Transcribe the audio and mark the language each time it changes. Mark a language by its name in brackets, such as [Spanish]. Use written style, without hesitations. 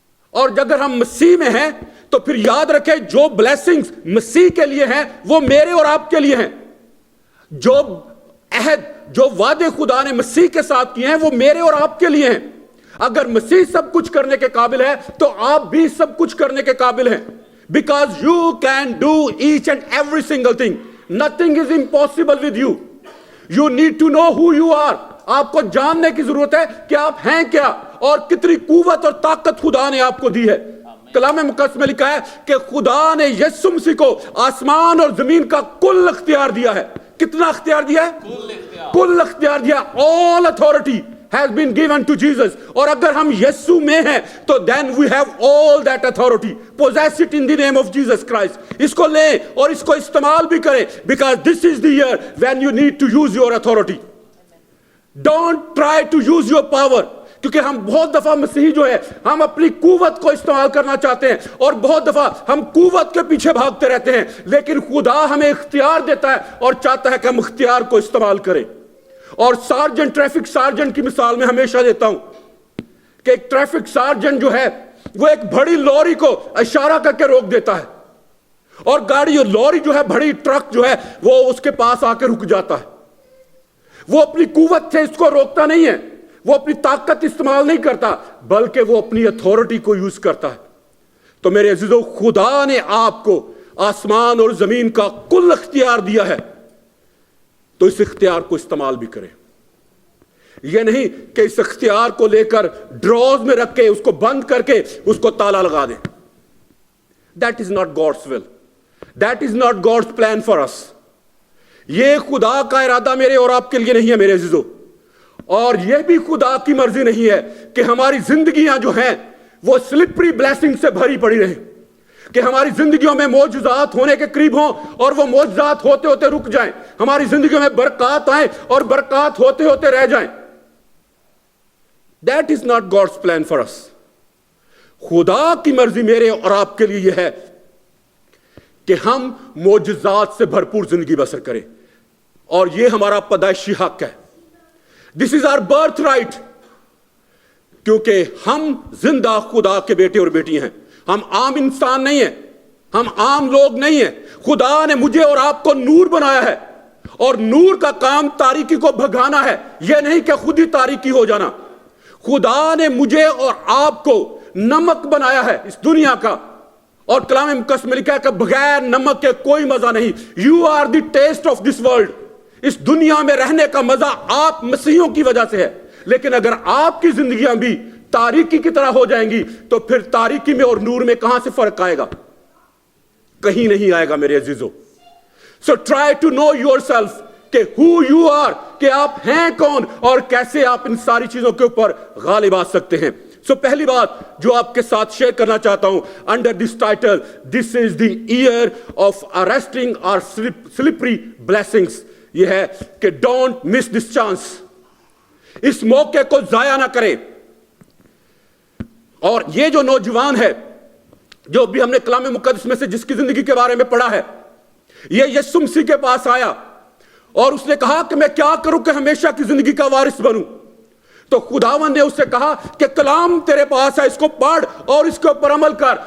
[Urdu] اور اگر ہم مسیح میں ہیں تو پھر یاد رکھیں جو بلیسنگز مسیح کے لیے ہیں وہ میرے اور آپ کے لیے ہیں. جو عہد, جو وعدے خدا نے مسیح کے ساتھ کیے ہیں وہ میرے اور آپ کے لیے ہیں. اگر مسیح سب کچھ کرنے کے قابل ہے تو آپ بھی سب کچھ کرنے کے قابل ہیں. [English] Because you can do each and every single thing. Nothing is impossible with you. You need to know who you are. [Urdu] آپ کو جاننے کی ضرورت ہے کہ آپ ہیں کیا اور کتنی قوت اور طاقت خدا نے آپ کو دی ہے. کلام مقدس میں لکھا ہے کہ خدا نے یسوع مسیح کو آسمان اور زمین کا کل اختیار دیا ہے. کتنا اختیار دیا ہے؟ کل اختیار دیا. [English] All authority has been given to Jesus. [Urdu] اور اگر ہم یسوع میں ہیں تو [English] then we have all that authority. Possess it in the name of Jesus Christ. [Urdu] اس کو لیں اور اس کو استعمال بھی کریں, [English] because this is the year when you need to use your authority. Don't try to use your power. [Urdu] کیونکہ ہم بہت دفعہ مسیحی جو ہے ہم اپنی قوت کو استعمال کرنا چاہتے ہیں, اور بہت دفعہ ہم قوت کے پیچھے بھاگتے رہتے ہیں, لیکن خدا ہمیں اختیار دیتا ہے اور چاہتا ہے کہ ہم اختیار کو استعمال کریں. اور سارجنٹ, ٹریفک سارجنٹ کی مثال میں ہمیشہ دیتا ہوں کہ ایک ٹریفک سارجنٹ جو ہے وہ ایک بڑی لوری کو اشارہ کر کے روک دیتا ہے, اور گاڑی لوری جو ہے, بڑی ٹرک جو ہے وہ اس کے پاس آ کے رک جاتا ہے. وہ اپنی قوت سے اس کو روکتا نہیں ہے, وہ اپنی طاقت استعمال نہیں کرتا, بلکہ وہ اپنی اتھارٹی کو یوز کرتا ہے. تو میرے عزیزو, خدا نے آپ کو آسمان اور زمین کا کل اختیار دیا ہے, تو اس اختیار کو استعمال بھی کریں. یہ نہیں کہ اس اختیار کو لے کر ڈراز میں رکھ کے اس کو بند کر کے اس کو تالا لگا دیں. [English] That is not God's will. That is not God's plan for us. [Urdu] یہ خدا کا ارادہ میرے اور آپ کے لیے نہیں ہے میرے عزیزو, اور یہ بھی خدا کی مرضی نہیں ہے کہ ہماری زندگیاں جو ہیں وہ سلپری بلیسنگ سے بھری پڑی رہیں, کہ ہماری زندگیوں میں معجزات ہونے کے قریب ہوں اور وہ معجزات ہوتے ہوتے رک جائیں, ہماری زندگیوں میں برکات آئیں اور برکات ہوتے ہوتے رہ جائیں. [English] That is not God's plan for us. [Urdu] خدا کی مرضی میرے اور آپ کے لیے یہ ہے کہ ہم معجزات سے بھرپور زندگی بسر کریں, اور یہ ہمارا پیدائشی حق ہے. [English] This is our birth right. [Urdu] کیونکہ ہم زندہ خدا کے بیٹے اور بیٹی ہیں, ہم عام انسان نہیں ہیں, ہم عام لوگ نہیں ہیں. خدا نے مجھے اور آپ کو نور بنایا ہے, اور نور کا کام تاریکی کو بھگانا ہے, یہ نہیں کہ خود ہی تاریکی ہو جانا. خدا نے مجھے اور آپ کو نمک بنایا ہے اس دنیا کا, اور کلام مقدس میں لکھا ہے کہ بغیر نمک کے کوئی مزہ نہیں. [English] You are the taste of this world. [Urdu] اس دنیا میں رہنے کا مزہ آپ مسیحیوں کی وجہ سے ہے, لیکن اگر آپ کی زندگیاں بھی تاریکی کی طرح ہو جائیں گی تو پھر تاریکی میں اور نور میں کہاں سے فرق آئے گا؟ کہیں نہیں آئے گا میرے عزیزو. [English] So try to know yourself [Urdu] کہ [English] who you are, [Urdu] کہ آپ ہیں کون اور کیسے آپ ان ساری چیزوں کے اوپر غالب آ سکتے ہیں. [English] So [Urdu] پہلی بات جو آپ کے ساتھ شیئر کرنا چاہتا ہوں [English] under this title, this is the year of arresting our slippery blessings, [Urdu] یہ ہے کہ [English] don't miss this chance. [Urdu] اس موقع کو ضائع نہ کریں. اور یہ جو نوجوان ہے جو بھی ہم نے کلام مقدس میں سے جس کی زندگی کے بارے میں پڑھا ہے, یہ یسوع مسیح کے پاس آیا اور اس نے کہا کہ میں کیا کروں کہ ہمیشہ کی زندگی کا وارث بنوں. تو خداوند نے اس سے کہا کہ کلام تیرے پاس ہے, اس کو پڑھ اور اس کے اوپر عمل کر.